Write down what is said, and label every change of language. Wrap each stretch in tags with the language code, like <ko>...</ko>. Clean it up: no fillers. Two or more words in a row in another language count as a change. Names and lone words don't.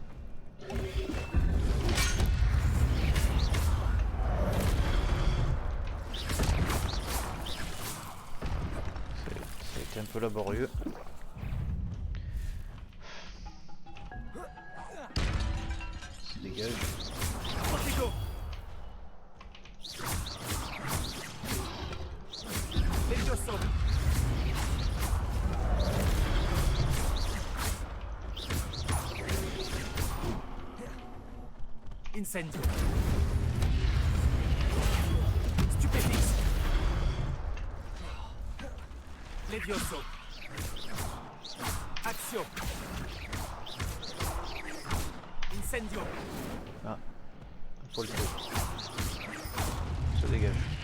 <fr>C'était un peu laborieux. Ça dégage. Protego. Levioso. Incendio. Stupefix. Levioso. Action. Incendio. Ah. Pour le coup. Ça dégage.</fr>